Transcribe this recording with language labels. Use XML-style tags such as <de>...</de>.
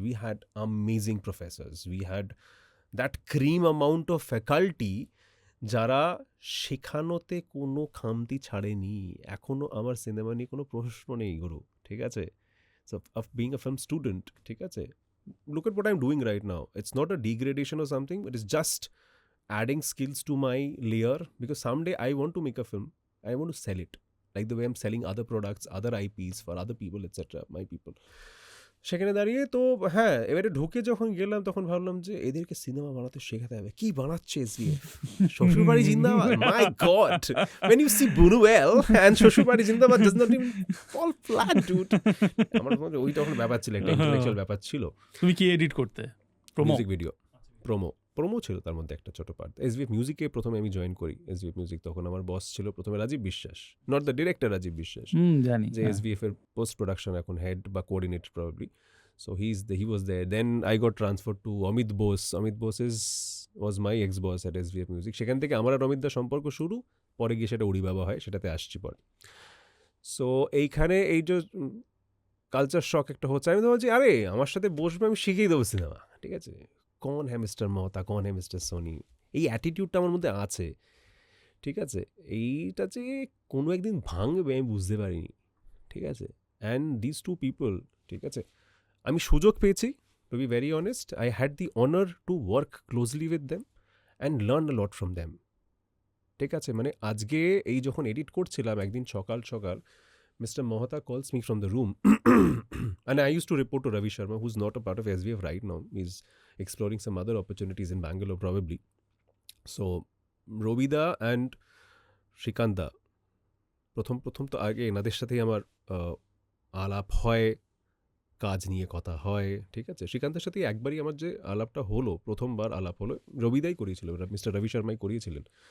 <en>we had amazing professors, we had that cream amount of faculty,</en> <bn>যারা শেখানোতে কোনো খামতি ছাড়েনি। এখনও আমার সিনেমা নিয়ে কোনো প্রশ্ন নেই গুরু, ঠিক আছে। So of being a film student, ঠিক আছে,</bn> <en>look at what I'm doing right now. It's not a degradation or something, it is just adding skills to my layer, because someday I want to make a film, I want to sell it like the way I'm selling other products, other IPs for other people, etc., my people.</en> <bn>সেখানে দাঁড়িয়ে তো হ্যাঁ, এবারে ঢুকে যখন গেলাম তখন ভাবলাম যে এদেরকে সিনেমা বানাতে শেখাতে হবে। কি বানাচ্ছে এসবিএফ? শ্বশুরবাড়ি জিন্দাবাদ, মাই god!</bn> <en>When you see Buñuel and Shwashurbari Zindabad does not even fall flat, dude.</en> <bn>আমার মনে হয় ওই তখন ব্যাপার ছিল, একটা ইন্টেলেকচুয়াল ব্যাপার ছিল। তুমি কি এডিট করতে? প্রোমো? মিউজিক ভিডিও, প্রোমো ছিল তার মধ্যে একটা ছোট পার্ট। এসবিএফ মিউজিকে প্রথমে আমি জয়েন করি। এসবিএফ মিউজিক তখন আমার বস ছিল প্রথমে রাজীব বিশ্বাস, নট দ্য ডিরেক্টর রাজীব বিশ্বাস, জানি। যে এসবিএফ এর পোস্ট প্রোডাকশন এখন হেড বা coordinator probably.</bn> <en>So he was there. Then I got transferred to Amit Bose. Amit Bose was my ex-boss at SVF Music.</en> <bn>সেখান থেকে আমার আর অমিত দার সম্পর্ক শুরু, পরে গিয়ে সেটা উড়ি বাবা হয়, সেটাতে আসছি পরে। সো এইখানে এই যে কালচার শক একটা হচ্ছে, আমি তো বলছি আরে আমার সাথে বসবে, আমি শিখিয়ে দেবো সিনেমা, ঠিক আছে?</bn> <hi>কন হ্যাঁ মিস্টার মহতা, কন হ্যাঁ মিস্টার সোনি,</hi> <bn>এই অ্যাটিটিউডটা আমার মধ্যে আছে, ঠিক আছে? এইটা যে কোনো একদিন ভাঙবে আমি বুঝতে পারিনি, ঠিক আছে?</bn> <en>and this two people,</en> <bn>ঠিক আছে, আমি সুযোগ পেয়েছি,</bn> <en>To be very honest, I had the honour to work closely with them and learn a lot from them, ঠিক আছে?</en> <bn>মানে আজকে এই যখন এডিট করছিলাম একদিন সকাল সকাল, Mr.</bn> <en>Mohata calls me from the room and I used to report to Ravi Sharma, who's not a part of SVF right now. He's exploring some other opportunities in Bangalore probably.</en> <bn>So Robida and Shrikanda, প্রথম তো আগে এনাদের সাথেই আমার আলাপ হয়, কাজ নিয়ে কথা হয়, ঠিক আছে? শ্রীকান্তের সাথে একবারই আমার যে আলাপটা হলো, প্রথমবার আলাপ হলো, রবিদাই করিয়েছিল, মিস্টার রবি শর্মাই করিয়েছিলেন।</bn>